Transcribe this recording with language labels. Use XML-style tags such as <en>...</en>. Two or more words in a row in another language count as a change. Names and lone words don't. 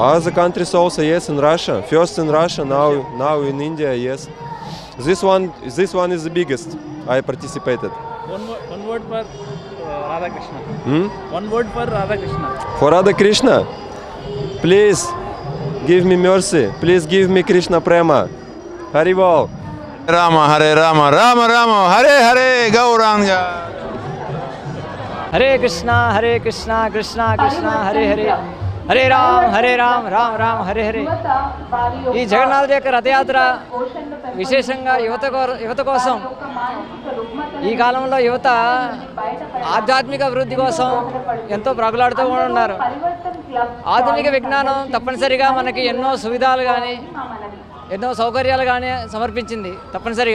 <en>Other countries also, yes, in Russia. First in Russia, now in India, yes. This one is the biggest. I participated. One word for Radha Krishna. One word for Radha Krishna. For Radha Krishna, please give me mercy. Please give me Krishna Prema. Hari Bol.</en> <sa>Rama Hare Rama, Rama Rama Hare Hare, Gauranga. Hare Krishna, Krishna Krishna, Hare Hare, Hare Ram, Ram Ram, Hare Hare.</sa> <te>ఈ జగన్నాథుడి యొక్క రథయాత్ర విశేషంగా యువత కోసం, ఈ కాలంలో యువత ఆధ్యాత్మిక అభివృద్ధి కోసం ఎంతో ప్రగులాడుతూ ఉన్నారు. ఆధునిక విజ్ఞానం తప్పనిసరిగా మనకి ఎన్నో సువిధాలు కానీ ఎన్నో సౌకర్యాలు కానీ సమర్పించింది తప్పనిసరిగా.</te>